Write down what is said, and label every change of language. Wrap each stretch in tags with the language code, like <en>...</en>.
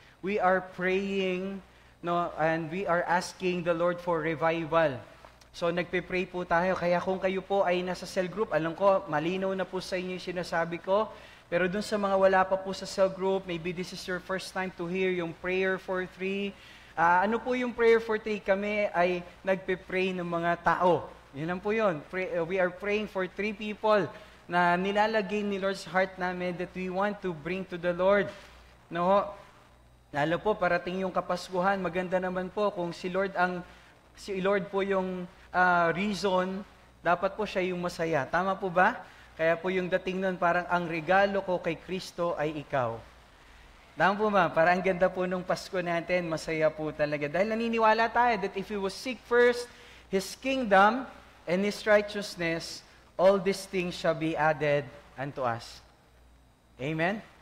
<en>We are praying, no, and we are asking the Lord for revival.</en> <tl>So nagpe-pray po tayo. Kaya kung kayo po ay nasa cell group, alam ko, malinaw na po sa inyo yung sinasabi ko. Pero dun sa mga wala pa po sa cell group,</tl> <en>maybe this is your first time to hear</en> <tl>yung Prayer for Three. Ano po yung Prayer for Three? Kami ay nagpe-pray ng mga tao. Yun lang po yun.</tl> <en>We are praying for 3 people</en> <tl>na nilalagay ni</tl> <en>Lord's heart</en> <tl>namin</tl> <en>that we want to bring to the Lord.</en> <tl>No? Lalo po, parating yung Kapaskuhan, maganda naman po kung si Lord po yung reason, dapat po siya yung masaya. Tama po ba? Kaya po yung dating nun, parang ang regalo ko kay Kristo ay ikaw. Tama po ba? Parang ang ganda po nung Pasko natin, masaya po talaga. Dahil naniniwala tayo</tl> <en>that if we will seek first His kingdom and His righteousness, all these things shall be added unto us. Amen?</en>